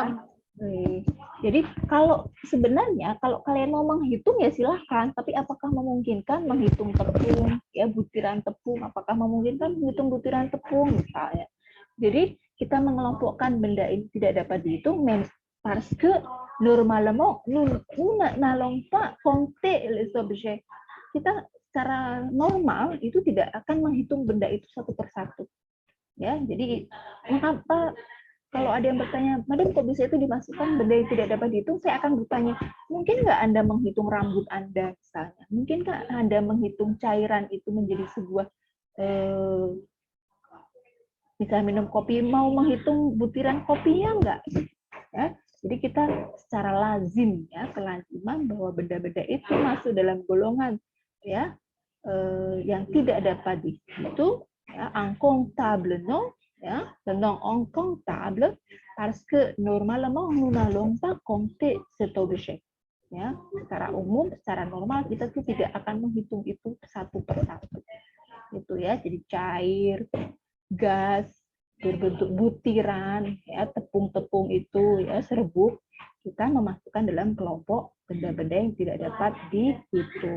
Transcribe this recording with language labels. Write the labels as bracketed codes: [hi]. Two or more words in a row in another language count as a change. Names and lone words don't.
[id] ya. Jadi kalau sebenarnya kalau kalian mau menghitung ya silahkan, tapi apakah memungkinkan menghitung tepung, ya butiran tepung, apakah memungkinkan menghitung butiran tepung misalnya. Jadi kita mengelompokkan benda ini tidak dapat dihitung, [fr] parce que normalement nous n'allons pas compter les objets. [id] Kita secara normal itu tidak akan menghitung benda itu satu persatu. Ya, jadi mengapa kalau ada yang bertanya, madam kok bisa itu dimasukkan benda yang tidak dapat dihitung, saya akan bertanya, mungkin nggak Anda menghitung rambut Anda misalnya? Mungkin nggak Anda menghitung cairan itu menjadi sebuah, misalnya minum kopi, mau menghitung butiran kopinya nggak? Ya, jadi kita secara lazim, ya kelaziman bahwa benda-benda itu masuk dalam golongan ya yang tidak dapat dihitung, ya, [fr] incontable, non? [id] Ya, [fr] non incontable parce que normalement nous n'allons pas compter cet objet. [id] Ya, secara umum, secara normal kita tuh tidak akan menghitung itu satu persatu. Itu ya, jadi cair, gas, berbentuk butiran, ya tepung-tepung itu ya serbuk, kita memasukkan dalam kelompok benda-benda yang tidak dapat dihitung.